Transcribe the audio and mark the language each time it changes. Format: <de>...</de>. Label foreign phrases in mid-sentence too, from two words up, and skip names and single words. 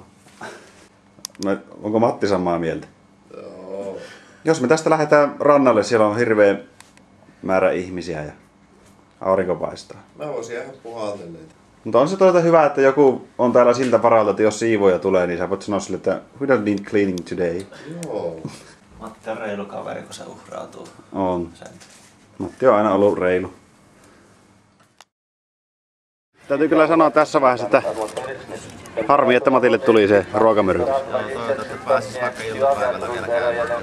<fi>No, onko Matti samaa mieltä? Joo. Jos me tästä lähdetään rannalle, siellä on hirveä määrä ihmisiä ja aurinko paistaa. Mä voisin ihan puhaltelleita. Mutta on se toisaalta hyvä, että joku on täällä siltä varalta, että jos siivoja tulee, niin sä voit sanoa sille, että</fi> <en>we don't need cleaning today.</en> <fi>Joo. Matti on reilu kaveri, kun se uhrautuu. On. Sen. Matti on aina ollut reilu. Täytyy kyllä sanoa tässä vaiheessa, että harmi, että Matille tuli se ruokamyrkytys. Toivottavasti pääsis vaikka iltapäivällä vielä käymään.</fi>